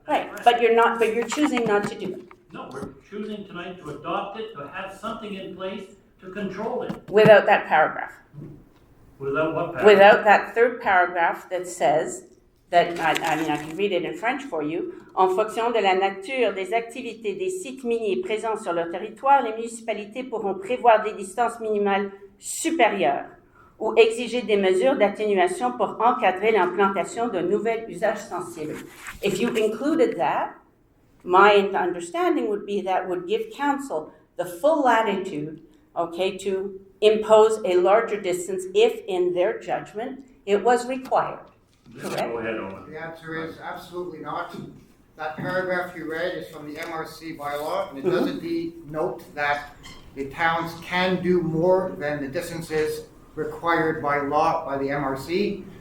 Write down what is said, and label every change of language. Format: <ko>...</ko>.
<en>Right. But you're choosing not to do it. No, we're choosing tonight to adopt it, to have something in place to control it. Without that paragraph. Without what paragraph? Without that third paragraph that says that, I mean, I can read it in French for you.</en> <fr>En fonction de la nature des activités des sites miniers présents sur leur territoire, les municipalités pourront prévoir des distances minimales supérieures ou exiger des mesures d'atténuation pour encadrer l'implantation de nouvelles usages sensibles.</fr> <en>If you included that, my understanding would be that would give council the full latitude, okay, to impose a larger distance if, in their judgment, it was required. Correct? Go ahead, Owen. The answer is absolutely not. That paragraph you read is from the MRC bylaw, and it does indeed note that the towns can do more than the distances required by law by the MRC.</en>